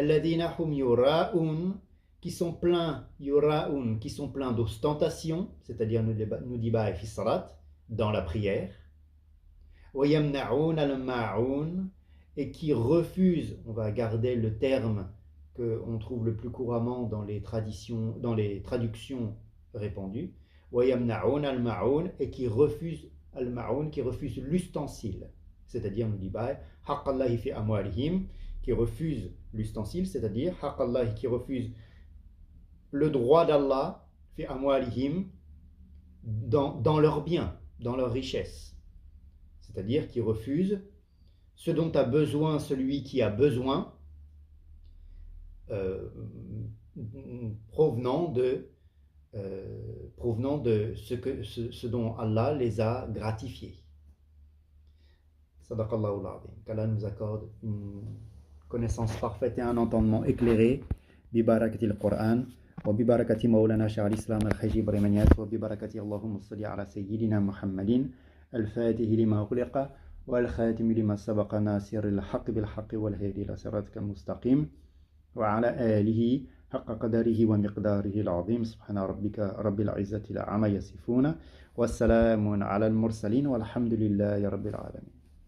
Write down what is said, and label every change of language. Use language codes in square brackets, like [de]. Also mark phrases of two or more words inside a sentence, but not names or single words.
[ar] الذين هم يراءون, [fr] qui sont pleins, yura'un, qui sont pleins d'ostentation, c'est-à-dire nudiba et fissarat, dans la prière, [ar] ويمنعون الماعون, [fr] et qui refusent, on va garder le terme qu'on trouve le plus couramment dans les traductions répandues, wa [ar] يمنعون الماعون, [fr] et qui refusent al-ma'un, qui refusent l'ustensile, c'est-à-dire nudiba, haqqallahi [ar] في أموالهم, [fr] qui refuse l'ustensile, c'est-à-dire haqqallahi, qui refuse le droit d'Allah [ar] في أموالهم, [fr] dans leurs biens, dans leurs richesses, c'est-à-dire qui refuse ce dont a besoin celui qui a besoin, provenant de ce dont Allah les a gratifiés. [ar] صدق الله العظيم. [fr] Qu'Allah nous accorde une connaissance parfaite et un entendement éclairé. [ar] ببركة القرآن وببركة مولانا شيخ الإسلام الحاج إبراهيم نياس وببركة اللهم صل على سيدنا محمد الفاتح لما أغلق والخاتم لما سبق ناصر الحق بالحق والهادي إلى صراطك المستقيم وعلى آله حق قدره ومقداره العظيم سبحان ربك رب العزة عما يصفون والسلام على المرسلين والحمد لله رب العالمين.